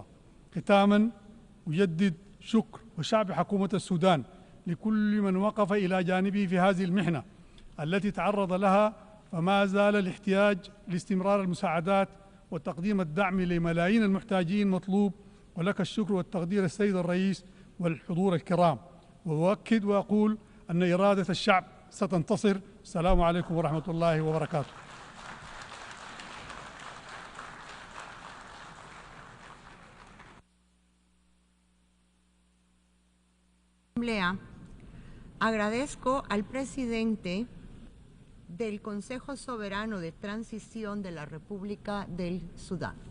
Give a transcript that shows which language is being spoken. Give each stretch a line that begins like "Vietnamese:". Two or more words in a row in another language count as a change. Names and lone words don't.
Arabic: ختاما، أجدد شكر وشعب حكومة السودان لكل من وقف إلى جانبه في هذه المحنة التي تعرض لها، فما زال الاحتياج لاستمرار المساعدات وتقديم الدعم لملايين المحتاجين مطلوب. ولك الشكر والتقدير السيد الرئيس والحضور الكرام، وأؤكد وأقول أن إرادة الشعب ستنتصر. السلام عليكم ورحمة الله وبركاته.
Spanish: Agradezco al presidente del Consejo Soberano de Transición de la República del Sudán.